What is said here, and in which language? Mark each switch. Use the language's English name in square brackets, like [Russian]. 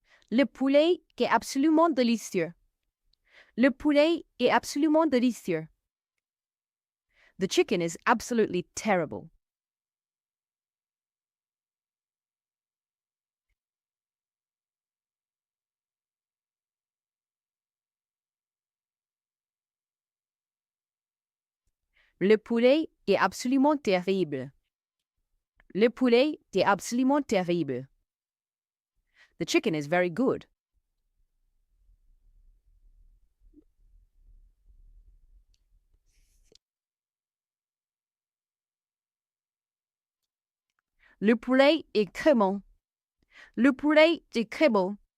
[French] Le poulet est absolument délicieux. Le poulet est absolument délicieux. [English] The chicken is absolutely terrible. [French] Le poulet est absolument terrible. Le poulet est absolument terrible. [English] The chicken is very good. [French] Le poulet est très bon. Le poulet est très bon.